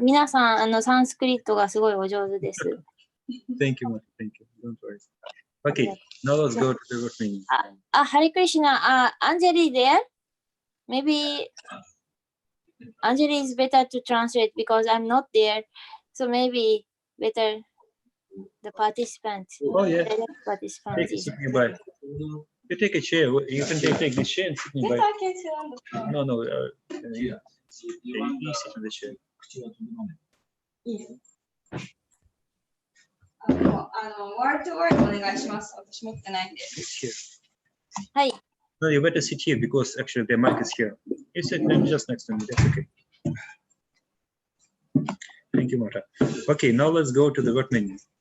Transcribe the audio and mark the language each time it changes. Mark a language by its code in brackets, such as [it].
[ja] 皆さん、サンスクリットがすごいお上手です。 [en] Thank you, Mata. Thank you. Don't worry. Okay. Now let's go to the word meaning. Hare Krishna. Anjali there? Maybe Anjali is better to translate because I'm not there. So maybe better the participant. Oh, yeah. direct participant Take a is- seat nearby. You take a chair. You can take this chair and sit Yes, nearby. I can sit on the floor. No. You sit on the chair. [ja] ワードトワードお願いします。私持ってないんで。 [en] It's here. [ja] はい。 [en] No, you better sit here because actually the mic is here. You sit just next to me. That's okay. Thank you, Mata. Okay, now let's go to the word meaning.